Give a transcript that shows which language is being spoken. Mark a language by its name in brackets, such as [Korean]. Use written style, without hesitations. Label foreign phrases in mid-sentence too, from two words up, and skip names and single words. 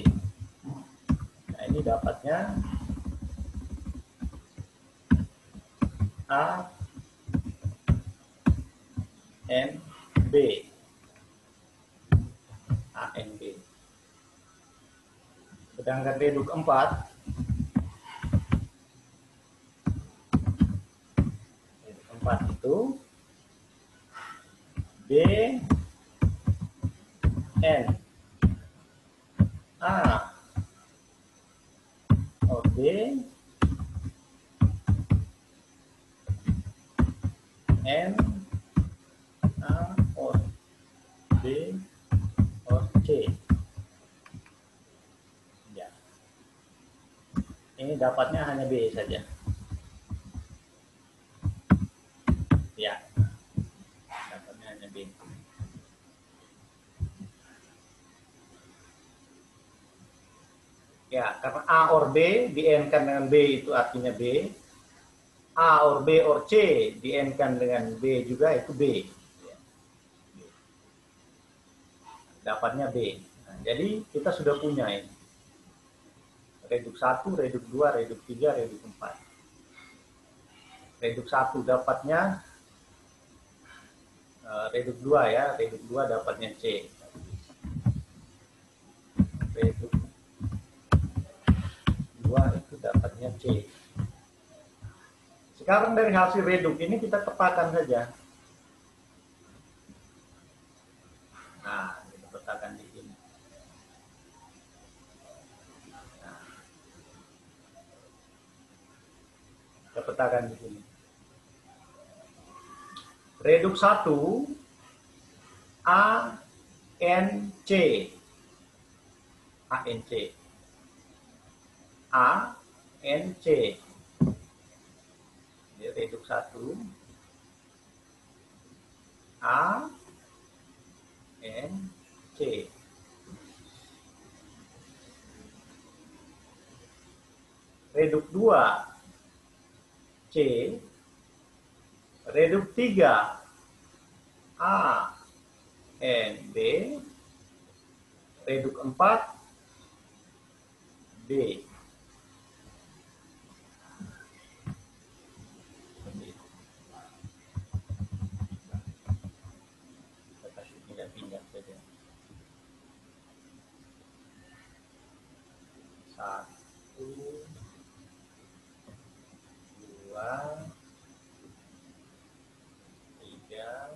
[Indonesian] Nah, ini dapatnya A N B. A N B. Sedangkan reduk 4 itu B N A or B N A or B or C. Ya. Ini dapatnya hanya B saja. Ya, dapatnya hanya B. Ya, karena A or B di-N-kan dengan B itu artinya B. A or B or C di-N-kan dengan B juga itu B. dapatnya B. Nah, jadi kita sudah punya ini. Reduk 1, reduk 2, reduk 3, reduk 4. Reduk 1 dapatnya reduk 2 ya, reduk 2 dapatnya C. Reduk 2 itu dapatnya C. Sekarang dari hasil reduk ini kita petakan saja. Nah, kita petakan di sini. Nah, kita petakan di sini. Reduk 1 A N C. A N C. A N C. Jadi reduk 1 A N C. Reduk 2 C. Reduk 3 A N B. Reduk 4 B. Kita kasih pindah-pindah saja. 1, 2, 3.